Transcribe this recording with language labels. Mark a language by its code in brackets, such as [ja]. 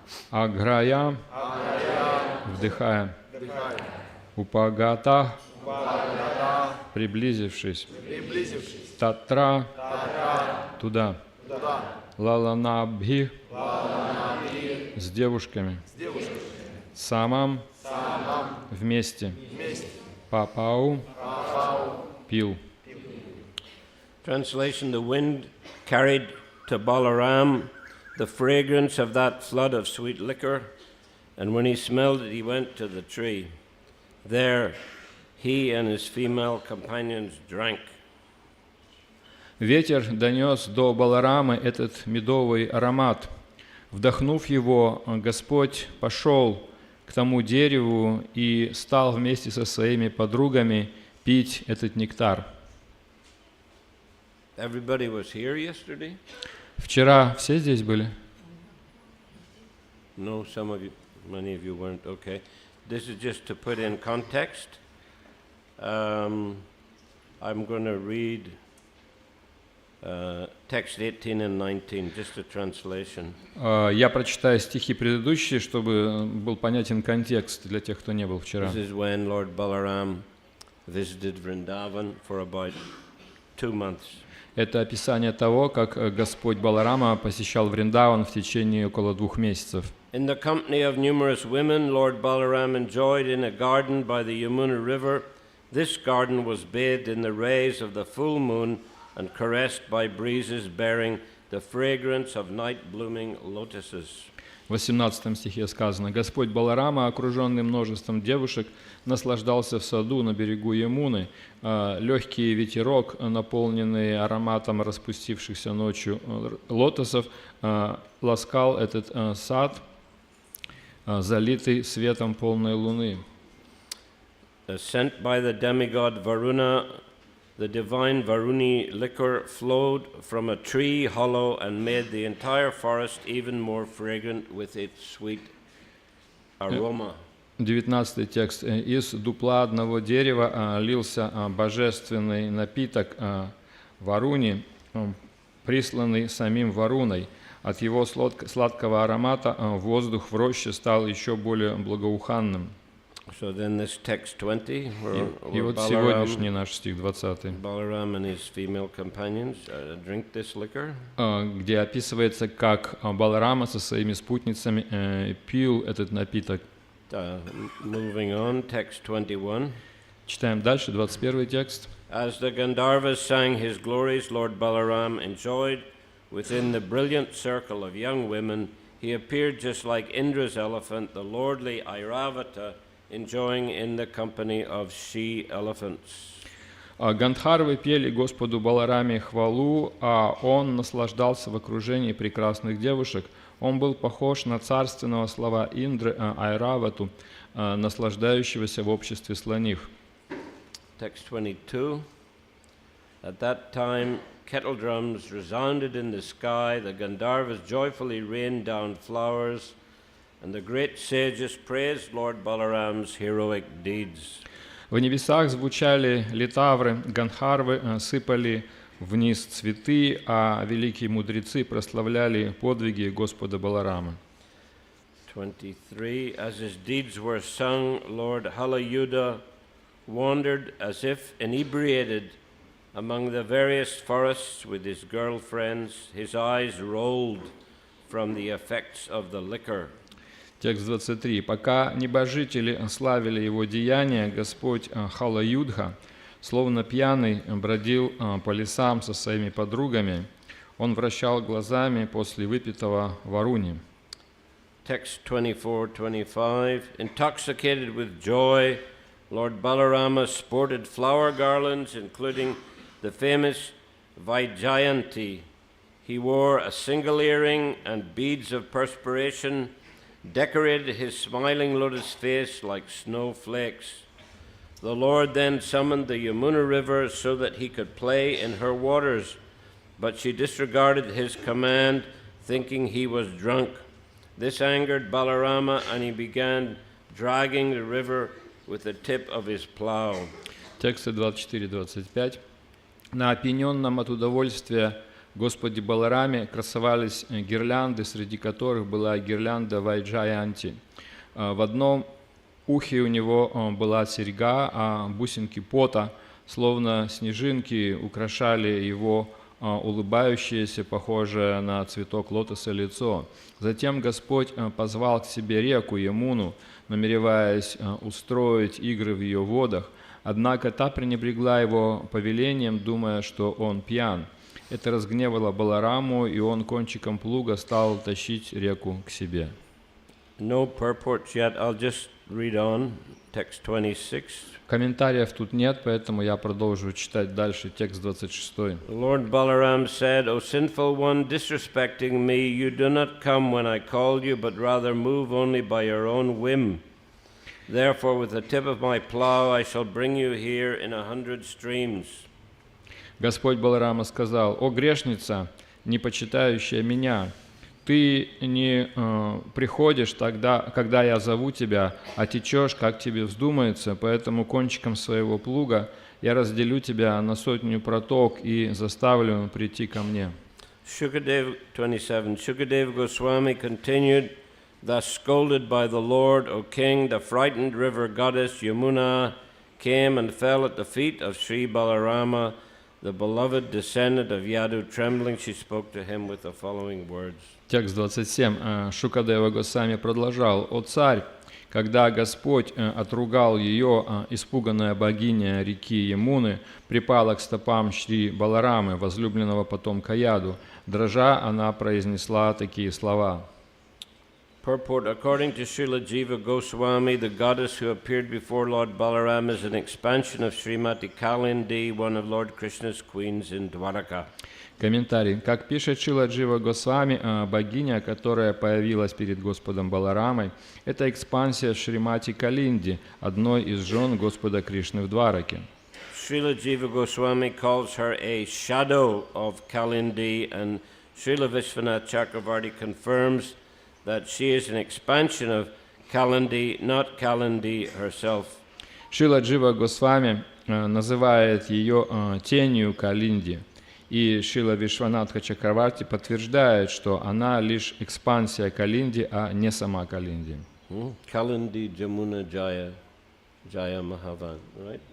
[ru] Аграя вдыхая, Упагата приблизившись, Татра туда, Лаланабхи с девушками, Самам вместе, Папау пил. [en] Translation: The wind carried to Balaram the fragrance of that flood of sweet liquor, and when he smelled it, he went to the tree. There he and his female companions drank. [ru] Ветер донес до Баларамы этот медовый аромат. Вдохнув его, Господь пошел к тому дереву и стал вместе со своими подругами пить этот нектар. [en] Everybody was here yesterday? [ru] Вчера все здесь были? [en] No, many of you weren't. Okay. this is just to put in context. I'm going to read text 18 and 19, just a translation. [ru] Я прочитаю стихи предыдущие, чтобы был понятен контекст для тех, кто не был вчера. [en] This is when Lord Balaram visited Vrindavan for about 2 months. [ru] Это описание того, как Господь Баларама посещал Вриндаван в течение около 2 месяцев. [en] In the company of numerous women, Lord Balaram enjoyed in a garden by the Yamuna river. This garden was bathed in the rays of the full moon and caressed by breezes bearing the fragrance of night-blooming lotuses. [ru] В 18 стихе сказано: «Господь Баларама, окруженный множеством девушек, наслаждался в саду на берегу Ямуны. Легкий ветерок, наполненный ароматом распустившихся ночью лотосов, ласкал этот сад, залитый светом полной луны». [en] Sent by the demigod Varuna, the divine Varuni liquor flowed from a tree hollow and made the entire forest even more fragrant with its sweet aroma. [ru] 19 текст. «Из дупла одного дерева лился божественный напиток Варуни, присланный самим Варуной. От его сладкого аромата воздух в роще стал еще более благоуханным». [en] So then this text 20, [ru] И вот сегодняшний наш стих 20, [en] Balaram and his female companions drink this liquor. [ru] где описывается, как Баларама со своими спутницами пил этот напиток. [en] Moving on, text 21. [ru] Читаем дальше, 21 текст. [en] As the Gandharvas sang his glories, Lord Balaram enjoyed within the brilliant circle of young women. He appeared just like Indra's elephant, the lordly Airavata, enjoying in the company of she-elephants. [ru] Гандхарвы пели Господу Балараме хвалу, а он наслаждался в окружении прекрасных девушек. Он был похож на царственного слова Индры Айравату, наслаждающегося в обществе слонив. [en] Text 22. At that time, kettle drums resounded in the sky. The Gandharvas joyfully rained down flowers, and the great sages praised Lord Balaram's heroic deeds. [ru] В небесах звучали литавры, гандхарвы сыпали вниз цветы, а великие мудрецы прославляли подвиги Господа Баларама. [en] 23. As his deeds were sung, Lord Halayuda wandered as if inebriated among the various forests with his girlfriends. His eyes rolled from the effects of the liquor. [ru] Текст 23. «Пока небожители славили его деяния, Господь Халаюдха, словно пьяный, бродил по лесам со своими подругами. Он вращал глазами после выпитого варуни». [en] Text 24-25. Intoxicated with joy, Lord Balarama sported flower garlands, including the famous Vaijayanti. He wore a single earring and beads of perspiration, decorated his smiling lotus face like snowflakes. The Lord then summoned the Yamuna river so that he could play in her waters, but she disregarded his command, thinking he was drunk. This angered Balarama, and he began dragging the river with the tip of his plow. [ru] Тексты 24-25. «На опьяненном от удовольствия Господи Балараме красовались гирлянды, среди которых была гирлянда Вайджаянти. В одном ухе у него была серьга, а бусинки пота, словно снежинки, украшали его улыбающееся, похожее на цветок лотоса лицо. Затем Господь позвал к себе реку Ямуну, намереваясь устроить игры в ее водах, однако та пренебрегла его повелением, думая, что он пьян. Это разгневало Балараму, и он кончиком плуга стал тащить реку к себе». [en] No purports yet. I'll just read on. Text 26. [ru] Комментариев тут нет, поэтому я продолжу читать дальше текст 26. [en] Lord Balaram said, O sinful one, disrespecting me, you do not come when I called you, but rather move only by your own whim. Therefore, with the tip of my plow, I shall bring you here in 100 streams. [ru] Господь Баларама сказал: «О грешница, не почитающая меня, ты не приходишь тогда, когда я зову тебя, а течешь, как тебе вздумается, поэтому кончиком своего плуга я разделю тебя на 100 проток и заставлю прийти ко мне». [en] Shukadev 27. Shukadev Goswami continued, "Thus scolded by the Lord, O king, the frightened river goddess Yamuna came and fell at the feet of Sri Balarama, the beloved descendant of Yadu. Trembling, she spoke to him with the following words." [ru] Текст 27. Шукадева Госвами продолжал: «О царь, когда Господь отругал ее, испуганная богиня реки Ямуны припала к стопам Шри Баларамы, возлюбленного потомка Яду. Дрожа, она произнесла такие слова». [en] Purport: According to Srila Jiva Goswami, the goddess who appeared before Lord Balaram is an expansion of Srimati Kalindi, one of Lord Krishna's queens in Dwaraka. [ru] Комментарий. Как пишет Шрила Джива Госвами, богиня, которая появилась перед Господом Баларамой, это экспансия Шримати Калинди, одной из жен Господа Кришны в Двараке. [en] Srila Jiva Goswami calls her a shadow of Kalindi, and Srila Vishwanath Chakravarti confirms that she is an expansion of Kalindi, not Kalindi herself. [ru] Шрила Джива Госвами называет ее тенью Калинди, и Шрила Вишванатха Чакраварти подтверждает, что она лишь экспансия Калинди, а не сама Калинди. [en] Kalindi Jamuna Jaya, Jaya Mahavan, right?